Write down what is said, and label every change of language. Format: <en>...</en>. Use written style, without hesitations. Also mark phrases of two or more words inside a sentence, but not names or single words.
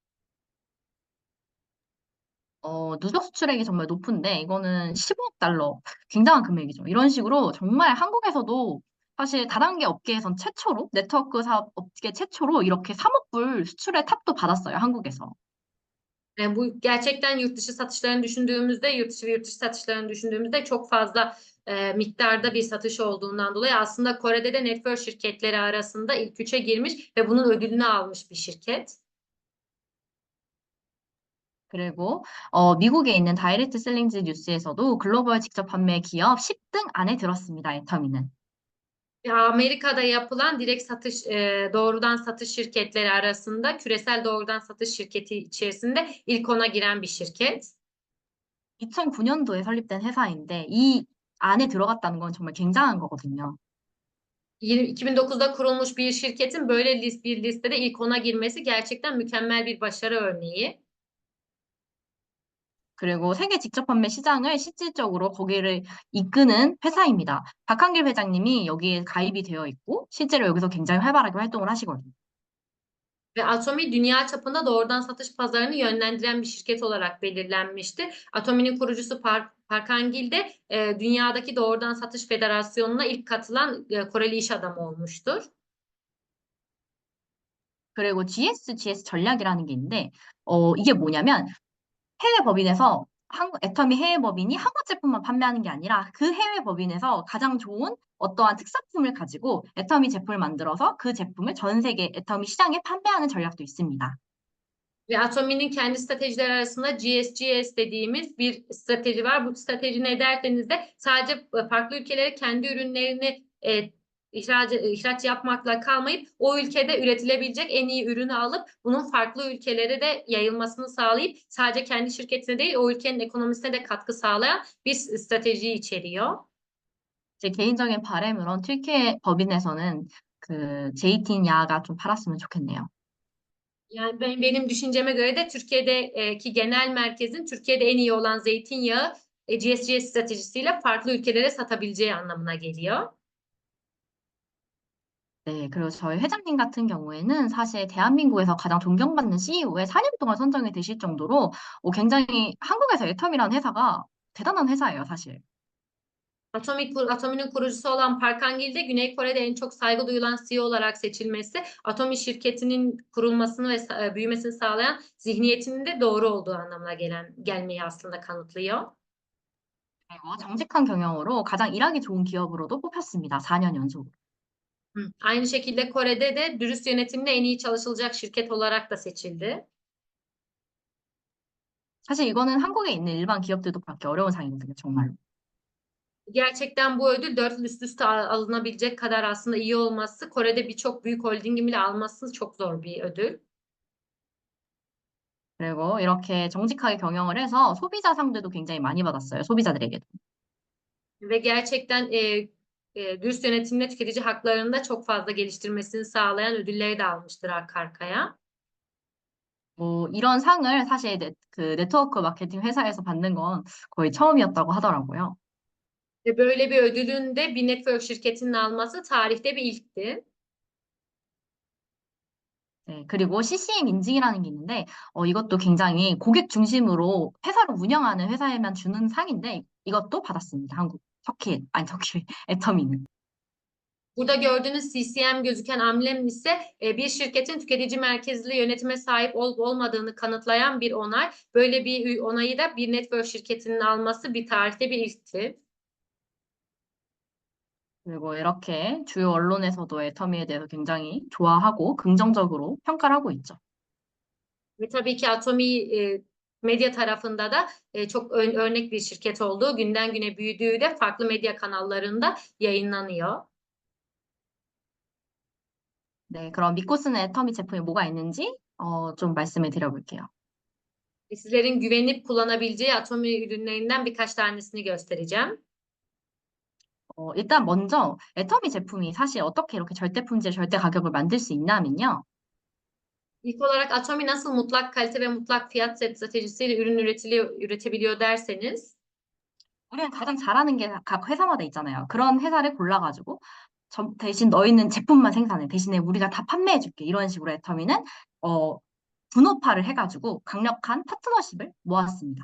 <ko>누적 수출액이 정말 높은데 이거는 15억 달러. 굉장한 금액이죠. 이런 식으로 정말 한국에서도 사실 다단계 업계에선 최초로 네트워크 사업 업계 최초로 이렇게 3억 불 수출의 탑도 받았어요. 한국에서.</ko> <tr>Bu gerçekten yurt dışı satışlarını düşündüğümüzde, yurt dışı ve yurt dışı satışlarını düşündüğümüzde çok fazla miktarda bir satış olduğundan dolayı aslında Kore'de de network şirketleri arasında ilk üçe girmiş ve bunun ödülünü almış bir şirket.</tr> <ko>그리고 미국에 있는 다이렉트 셀링즈 뉴스에서도 글로벌 직접 판매 기업 10등 안에 들었습니다. 애터미는.</ko> <tr>Amerika'da yapılan direkt satış, doğrudan satış şirketleri arasında küresel doğrudan satış şirketi içerisinde ilk ona giren bir şirket.</tr> <ko>2009년도에 설립된 회사인데 이 안에 들어갔다는 건 정말 굉장한 거거든요.</ko> <tr>2009'da kurulmuş bir şirketin böyle bir listede ilk ona girmesi gerçekten mükemmel bir başarı örneği.</tr> <ko>그리고 세계 직접 판매 시장을 실질적으로 거기를 이끄는 회사입니다. 박한길 회장님이 여기에 가입이 되어 있고 실제로 여기서 굉장히 활발하게 활동을 하시거든요.</ko> <tr>Ve Atomi dünya çapında doğrudan satış pazarını yönlendiren bir şirket olarak belirlenmişti. Atomi'nin kurucusu Park Hang-il de dünyadaki doğrudan satış federasyonuna ilk katılan Koreli iş adamı olmuştur.</tr> <ko>그리고 GS 전략이라는 게 있는데 이게 뭐냐면 해외 법인에서 애터미 해외 법인이 한국 제품만 판매하는 게 아니라 그 해외 법인에서 가장 좋은 어떠한 특산품을 가지고 애터미 제품을 만들어서 그 제품을 전 세계 애터미 시장에 판매하는 전략도 있습니다.</ko> <tr>Ve Atomi'nin kendi stratejileri arasında GSGS dediğimiz bir strateji var. Bu strateji ne derseniz de sadece farklı ülkelere kendi ürünlerini ihraç yapmakla kalmayıp o ülkede üretilebilecek en iyi ürünü alıp bunun farklı ülkelere de yayılmasını sağlayıp sadece kendi şirketine değil o ülkenin ekonomisine de katkı sağlayan bir strateji içeriyor.</tr> <ko>제 개인적인 바람으론 튀르키예 법인에서는 그 제이틴 야가 좀 팔았으면 좋겠네요.</ko> <tr>Yani benim düşünceme göre de Türkiye'deki genel merkezin Türkiye'de en iyi olan zeytinyağı GSGS stratejisiyle farklı ülkelere satabileceği anlamına geliyor.</tr> <ko>네, 그리고 저희 회장님 같은 경우에는 사실 대한민국에서 가장 존경받는 CEO에 4년 동안 선정이 되실 정도로 굉장히 한국에서 애텀이라는 회사가 대단한 회사예요, 사실.</ko> <tr>Atomi'nin kurucusu olan Park Hang-il de Güney Kore'de en çok saygı duyulan CEO olarak seçilmesi, Atomi şirketinin kurulmasını ve büyümesini sağlayan zihniyetinin de doğru olduğu anlamına gelmeyi aslında kanıtlıyor.</tr> <ko>그리고 정직한 경영으로 가장 일하기 좋은 기업으로도 뽑혔습니다. 4년 연속으로.</ko> <tr>Aynı şekilde Kore'de de dürüst yönetimle en iyi çalışılacak şirket olarak da seçildi.</tr> <ko>사실 이거는 한국에 있는 일반 기업들도 받기 어려운 상이거든요, 정말로.</ko> <tr>Gerçekten bu ödül 4 yıl üst üste alınabilecek kadar aslında iyi olması, Kore'de birçok büyük holdingin bile alması çok zor bir ödül.</tr> <ko>그리고 이렇게 정직하게 경영을 해서 소비자상들도 굉장히 많이 받았어요, 소비자들에게도.</ko> <tr>Ve gerçekten dürüst yönetimle tüketici haklarını da çok fazla geliştirmesini sağlayan ödülleri de almıştır arka arkaya.</tr> <ko>이런 상을 사실 그 네트워크 마케팅 회사에서 받는 건 거의 처음이었다고 하더라고요.</ko> <tr>Ve böyle bir ödülün de bir network şirketinin alması tarihte bir ilkti.</tr> <ko>네, 그리고 CCM 인증이라는 게 있는데, 이것도 굉장히 고객 중심으로 회사를 운영하는 회사에만 주는 상인데, 이것도 받았습니다. 터키, 애터미는.</ko> <tr>Burada gördüğünüz CCM gözüken amblem ise bir şirketin tüketici merkezli yönetime sahip olup olmadığını kanıtlayan bir onay. Böyle bir onayı da bir network şirketinin alması bir tarihte bir ilkti.</tr> <ko>그리고 이렇게 주요 언론에서도 애터미에 대해서 굉장히 좋아하고 긍정적으로 평가를 하고 있죠.</ko> <tr>Ve tabii ki Atomi medya tarafında da çok örnek bir şirket olduğu, günden güne büyüdüğü de farklı medya kanallarında yayınlanıyor.</tr> <ko>네, 그럼 믿고 쓰는 애터미 제품이 뭐가 있는지 좀 말씀을 드려볼게요.</ko> <tr>Sizlerin güvenip kullanabileceği Atomi ürünlerinden birkaç tanesini göstereceğim.</tr> <ko>일단 먼저 애터미 제품이 사실 어떻게 이렇게 절대 품질, 절대 가격을 만들 수 있냐면요.</ko> <tr>İlk olarak Atomi nasıl mutlak kalite ve mutlak fiyat stratejisiyle üretebiliyor derseniz,</tr> <ko>우리는 가장 잘하는 게 각 회사마다 있잖아요. 그런 회사를 골라가지고 대신 너희는 제품만 생산해. 대신에 우리가 다 판매해줄게. 이런 식으로 애터미는 어, 분업화를 해가지고 강력한 파트너십을 모았습니다.</ko>